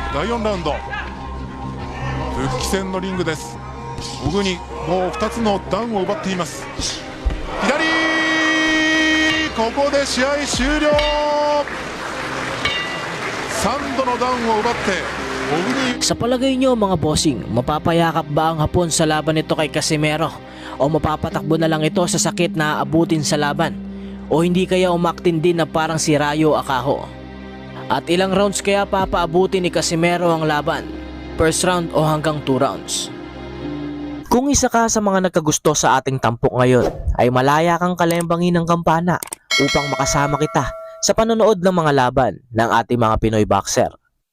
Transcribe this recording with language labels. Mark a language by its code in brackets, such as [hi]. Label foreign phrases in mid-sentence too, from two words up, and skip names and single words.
[ja] 第4ラウンド、復帰戦のリングです。小国もう2つのダウンを奪っています。左、ここで試合終了。3度のダウンを奪って小国。 [tl] Sa palagay nyo mga bossing, mapapayakap ba ang Hapon sa laban nito kay Casimero? O mapapatakbo na lang ito sa sakit na aabutin sa laban? O hindi kaya umaktin din na parang si Rayo Akaho? At ilang rounds kaya papaabutin ni Casimero ang laban? [en] First round [tl] o hanggang 2 rounds? Kung isa ka sa mga nagkagusto sa ating tampok ngayon, ay malaya kang kalembangin ng kampana upang makasama kita sa panonood ng mga laban ng ating mga Pinoy boxer.